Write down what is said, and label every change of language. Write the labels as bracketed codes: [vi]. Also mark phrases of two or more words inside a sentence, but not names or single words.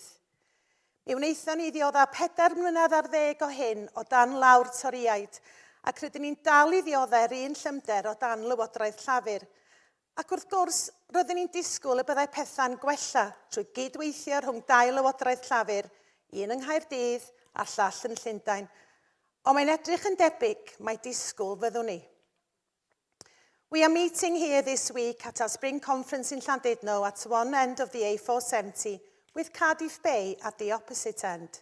[cy] Mi wnaethon ni ddioddau 4 mlynedd ar 10 o hyn o dan lawr toriaid ac rydyn ni'n dal i ddioddau'r un llymder o dan Lywodraeth Llafur. Ac wrth gwrs, roeddwn ni'n disgwyl y byddai pethau'n gwella trwy gydweithio rhwng 2 Lywodraeth Llafur, un yng Nghaerdydd a llall yn Llundain. Ond mae'n edrych yn debyg mae disgwyl fyddwn ni. [en] We are meeting here this week at our spring conference in Llandudno at one end of the A470 with Cardiff Bay at the opposite end.